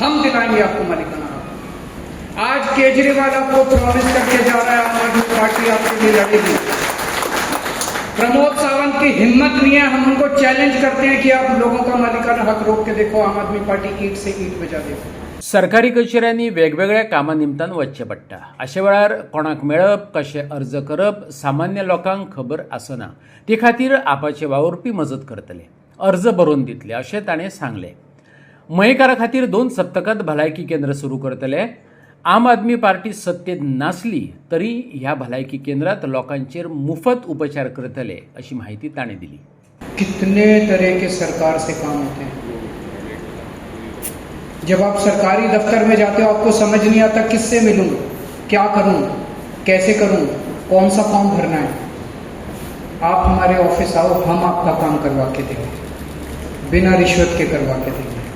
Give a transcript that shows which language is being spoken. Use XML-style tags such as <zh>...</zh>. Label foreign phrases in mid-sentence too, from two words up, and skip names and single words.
<hi>हम दिलाएंगे आपको मालिकाना हक। आज केजरीवाल आपको प्रॉमिस करके जा रहा है आम आदमी पार्टी आपके लिए लड़ेगी। प्रमोद सावंत की हिम्मत नहीं है, हम उनको चैलेंज करते हैं कि आप लोगों का मालिकाना हक रोक के देखो, आम आदमी पार्टी ईंट से ईंट बजा देगी।</hi> <kok>सरकारी कचेऱ्यांनी वेगवेगळ्या कामां निमतान वचचें पडटा. अशा वेळार कोणाक मेळप, कशें अर्ज करप सामान्य लोकांक खबर आसना. ते खातीर आपाचे वावुरपी मजत करतले, अर्ज बरोवन दितले अशें ताणें सांगलें. मयेकारा खातीर 2 सप्तकांत भलायकी केंद्र सुरू करतले. आम आदमी पार्टी सत्तेत नासली तरी ह्या भलायकी केंद्रात लोकांचेर मुफत उपचार करतले अशी माहिती ताणें दिली.</kok> <hi>कितने तरह के सरकार से काम होते हैं. जब आप सरकारी दफ्तर में जाते हो आपको समझ नहीं आता किससे मिलूं, क्या करूं, कैसे करूं, कौन सा फॉर्म भरना है. आप हमारे ऑफिस आओ, हम आपका काम करवा के देंगे, बिना रिश्वत के करवा के देंगे.</hi>